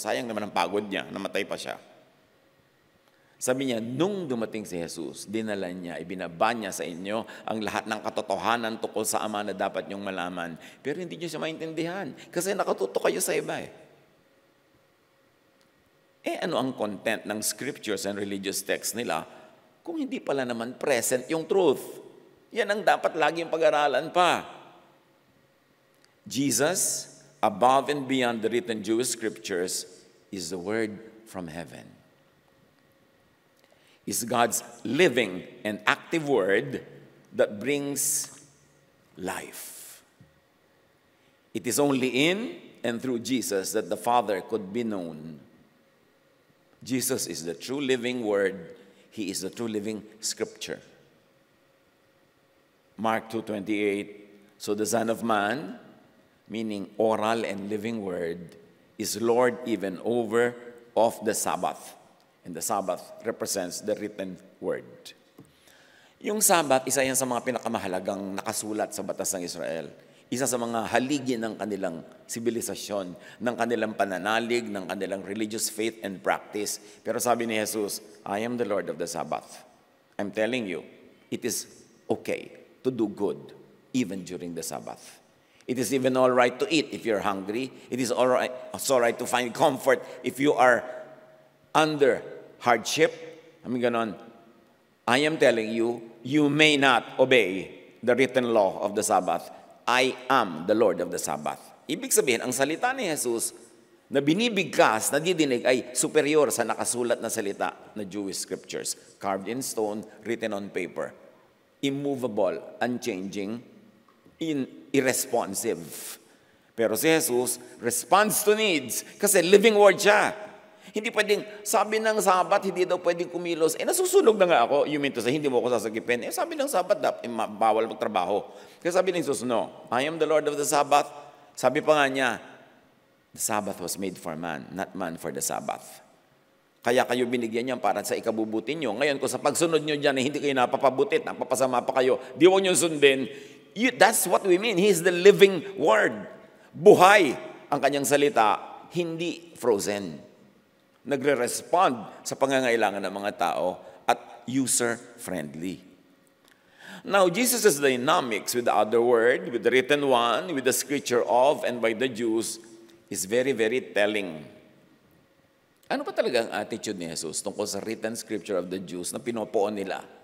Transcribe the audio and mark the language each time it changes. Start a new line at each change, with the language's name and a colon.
Filipino: Sayang naman ang pagod niya, namatay pa siya. Sabi niya, nung dumating si Jesus, dinala niya, ibinaba niya sa inyo ang lahat ng katotohanan tungkol sa Ama na dapat niyong malaman. Pero hindi niyo siya maintindihan kasi nakatuto kayo sa iba eh. Ano ang content ng
English: scriptures and religious texts
Filipino: nila kung hindi pala naman present yung truth? Yan ang dapat laging pag-aralan pa.
English: Jesus, above and beyond the written Jewish scriptures, is the Word from heaven. Is God's living and active Word that brings life. It is only in and through Jesus that the Father could be known. Jesus is the true living Word. He is the true living Scripture. Mark 2:28, so the Son of Man, meaning oral and living Word, is Lord even over of the Sabbath. And the Sabbath represents the written Word.
Filipino: Yung Sabbath, isa yan sa mga pinakamahalagang nakasulat sa batas ng Israel. Isa sa mga haligi ng kanilang sibilisasyon, ng kanilang pananalig, ng kanilang
English: religious faith and practice.
Filipino: Pero sabi ni Jesus,
English: I am the Lord of the Sabbath. I'm telling you, it is okay to do good, even during the Sabbath. It is even all right to eat if you're hungry. It is all right to find comfort if you are under hardship. Ganon. I am telling you, you may not obey the written law of the Sabbath. I am the Lord of the Sabbath.
Filipino: Ibig sabihin, ang salita ni Jesus na binibigkas, nadidinig ay superior sa nakasulat na salita na Jewish scriptures.
English: Carved in stone, written on paper. Immovable, unchanging, irresponsive.
Filipino: Pero si Jesus
English: responds to needs
Filipino: kasi living word siya. Hindi pwedeng, sabi ng Sabat, hindi daw pwedeng kumilos. Nasusunog na nga ako.
English: You mean to say,
Filipino: hindi mo ako sasagipin. Sabi ng Sabat, bawal magtrabaho. Kaya sabi ng Jesus,
English: no, I am the Lord of the Sabbath.
Filipino: Sabi pa nga niya,
English: the Sabbath was made for man, not man for the Sabbath.
Filipino: Kaya kayo binigyan niya para sa ikabubuti niyo. Ngayon, kung sa pagsunod niyo dyan, hindi kayo napapabutit, napapasama pa kayo, di huwag niyo sundin.
English: That's what we mean. He is the living word.
Filipino: Buhay ang kanyang salita, hindi frozen. Nagre-respond sa pangangailangan ng mga tao at user-friendly.
English: Now, Jesus' dynamics with the other word, with the written one, with the scripture of, and by the Jews, is very, very telling.
Filipino: Ano pa talaga ang attitude ni Jesus tungkol sa
English: written scripture of the Jews
Filipino: na pinopoon nila?